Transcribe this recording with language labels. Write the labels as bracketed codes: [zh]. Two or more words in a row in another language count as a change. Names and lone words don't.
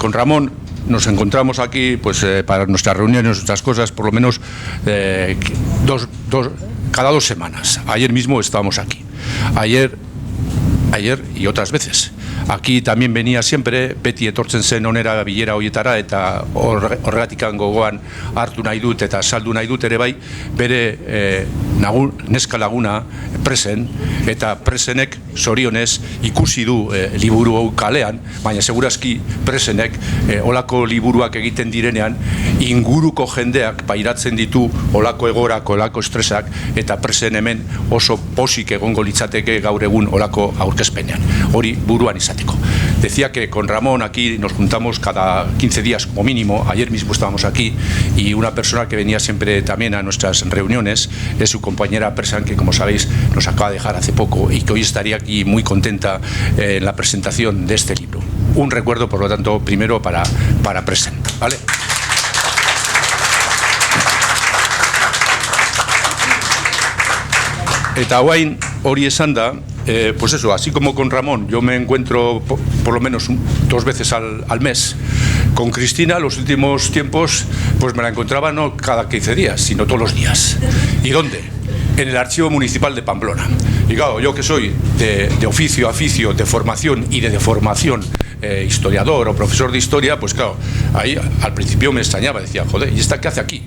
[es] con Ramón nos encontramos aquí pues para nuestras reuniones, nuestras cosas, por lo menos cada 2 semanas. Ayer mismo estábamos aquí. Ayer y otras veces. Aquí también venía siempre, [eu] beti etortzen zen onera bilera hoietara, eta horregatikan gogoan hartu nahi dut eta saldu nahi dut ere bai, bere neska laguna Presen, eta Presenek zorionez ikusi du liburu hau kalean, baina segurazki Presenek olako liburuak egiten direnean inguruko jendeak pairatzen ditu olako egorak, olako estresak, eta Presen hemen oso posik egongo litzateke gaur egun olako aurkezpenean. Hori buruan izan. [es] Decía que con Ramón aquí nos juntamos cada 15 días como mínimo. Ayer mismo estábamos aquí y una persona que venía siempre también a nuestras reuniones es su compañera Presan, que como sabéis nos acaba de dejar hace poco y que hoy estaría aquí muy contenta en la presentación de este libro. Un recuerdo, por lo tanto, primero para Presan, ¿vale? [eu] Eta guain hori esan da, [es] pues eso, así como con Ramón yo me encuentro por lo menos 2 veces al mes, con Cristina los últimos tiempos pues me la encontraba no cada 15 días, sino todos los días. ¿Y dónde? En el Archivo Municipal de Pamplona. Y claro, yo que soy de oficio, de formación y de deformación, historiador o profesor de historia, pues claro, ahí al principio me extrañaba, decía, joder, ¿y esta qué hace aquí?